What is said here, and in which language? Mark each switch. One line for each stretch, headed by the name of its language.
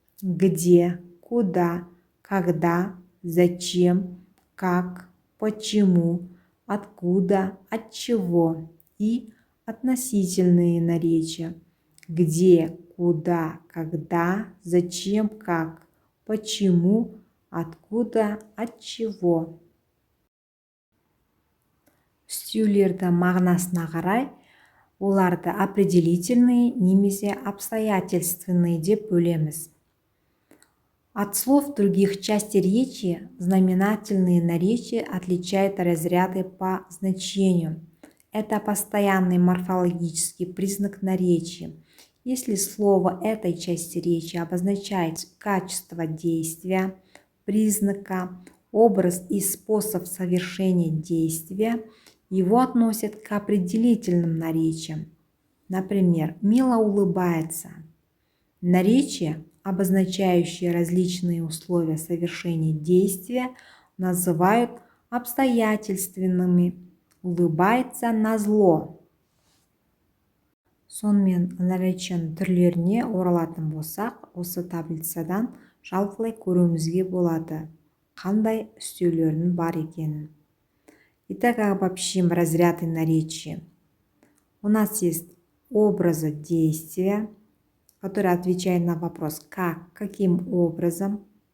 Russian: Где, куда, когда, зачем, как, почему, откуда, от чего. И относительные наречия. Где, куда, когда, зачем, как, почему, откуда, от чего.
Kazakh: Стюлерді мағынасына қарай оларды определительные немесе обстоятельственные деп бөлеміз.
Russian: От слов других частей речи знаменательные наречия отличают разряды по значению. Это постоянный морфологический признак наречия. Если слово этой части речи обозначает качество действия, признака, образ и способ совершения действия, его относят к определительным наречиям. Например, Мила улыбается. Наречия, обозначающие различные условия совершения действия, называют обстоятельственными. Улыбается назло.
Kazakh: Сонымен наречияның түрлеріне оралатын болсақ, осы таблицадан жалпылай көруімізге болады, қандай үстеулердің бар екенін.
Russian: Итак, обобщим разряды наречия. У нас есть образы действия, которые отвечают на вопрос «как?», «каким образом?».